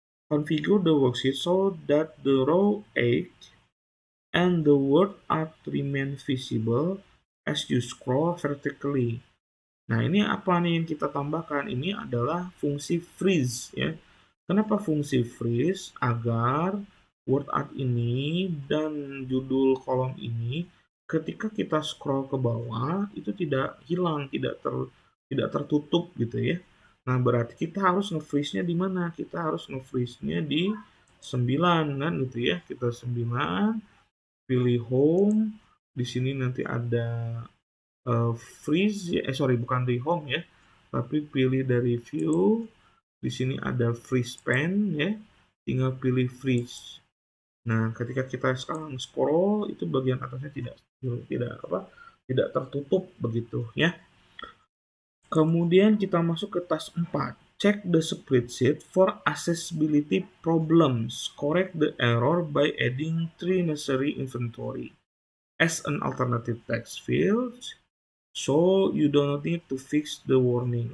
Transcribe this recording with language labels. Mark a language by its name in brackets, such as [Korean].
[English] Configure the worksheet so that the row 8 and the word art remain visible as you scroll vertically. [Indonesian] Nah, ini apa nih yang kita tambahkan? Ini adalah fungsi freeze ya. Kenapa fungsi freeze? Agar word art ini dan judul kolom ini ketika kita scroll ke bawah itu tidak hilang, tidak tertutup gitu ya. Nah, berarti kita harus nge-freeze-nya di mana? Kita harus nge-freeze-nya di 9 kan gitu ya. Kita 9, pilih home. Di sini nanti ada freeze sorry bukan di home ya, tapi pilih dari view. Di sini ada freeze pen ya, tinggal pilih freeze. Nah, ketika kita sekarang scroll itu bagian atasnya tidak tertutup begitu ya. Kemudian kita masuk ke task 4. [English] Check the spreadsheet for accessibility problems. Correct the error by adding 3 necessary inventory as an alternative text field. So you don't need to fix the warning.